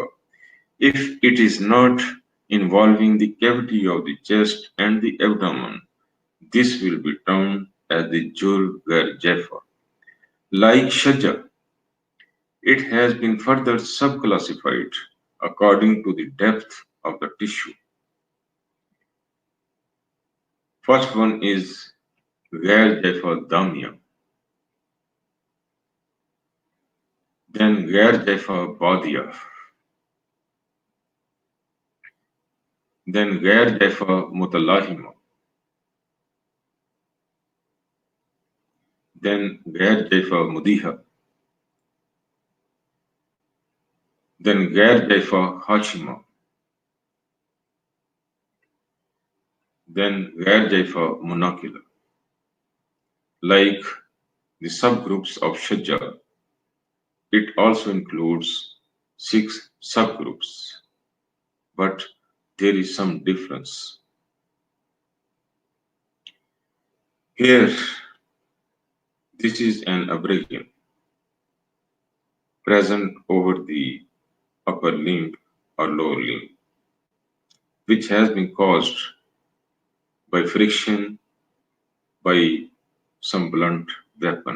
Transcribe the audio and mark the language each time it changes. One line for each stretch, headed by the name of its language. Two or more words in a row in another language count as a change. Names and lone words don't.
English: If it is not involving the cavity of the chest and the abdomen, this will be termed as the
Arabic: جرح غير جائفة.
English: Like Shaja, it has been further subclassified according to the depth of the tissue. First one is
Arabic: غير جائفة دامية, then غير جائفة بادية, then غير جائفة متلاحمة, then غير جائفة موضحة, then غير جائفة هاشمة, then غير جائفة منقلة.
English: Like the subgroups of Shajja, it also includes 6 subgroups, but there is some difference. Here, this is an abrasion present over the upper limb or lower limb, which has been caused by friction by some blunt weapon.